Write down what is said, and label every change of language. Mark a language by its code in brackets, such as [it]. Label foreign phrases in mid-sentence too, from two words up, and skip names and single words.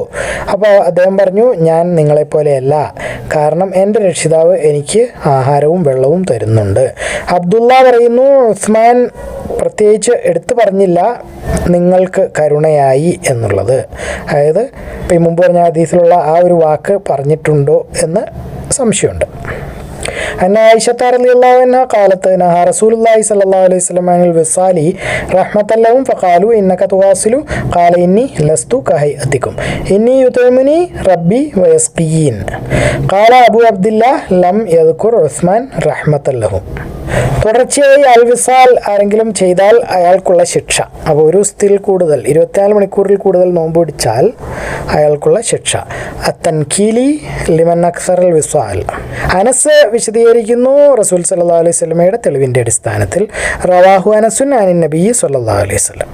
[ml] അപ്പോൾ അദ്ദേഹം പറഞ്ഞു, ഞാൻ നിങ്ങളെപ്പോലെയല്ല. കാരണം എൻ്റെ രക്ഷിതാവ് എനിക്ക് ആഹാരവും വെള്ളവും തരുന്നുണ്ട്. അബ്ദുള്ള പറയുന്നു, ഉസ്മാൻ പ്രത്യേകിച്ച് എടുത്തു പറഞ്ഞില്ല നിങ്ങൾക്ക് കരുണയായി എന്നുള്ളത്. അതായത് ഇപ്പം ഈ മുമ്പ് പറഞ്ഞ ഹദീസിലുള്ള ആ ഒരു വാക്ക് പറഞ്ഞിട്ടുണ്ടോ എന്ന് സംശയമുണ്ട്. [ar] أن عائشة رضي الله عنها قالت نهى رسول الله صلى الله عليه وسلم عن الوصال رحمة لهم فقالوا إنك تواصل قال إني لست كهيئتكم إني يطعمني ربي ويسقين. قال أبو عبد الله لم يذكر عثمان رحمة لهم. [ml] തുടർച്ചയായി [ar] الوصال [ml] ആരെങ്കിലും ചെയ്താൽ അയാൾക്കുള്ള ശിക്ഷ, അപ്പോൾ ഒരു ദിവസത്തിൽ കൂടുതൽ 24 മണിക്കൂറിൽ കൂടുതൽ നോമ്പ് പിടിച്ചാൽ അയാൾക്കുള്ള ശിക്ഷ [ar] التنكيل لمن أكثر الوصال. [ml] അനസ് വിശദീകരിക്കുന്നു, റസൂൽ [ar] صلى الله عليه [ml] വസല്ലമയുടെ തെളിവിൻ്റെ അടിസ്ഥാനത്തിൽ [ar] رواه أنس عن النبي صلى الله عليه وسلم.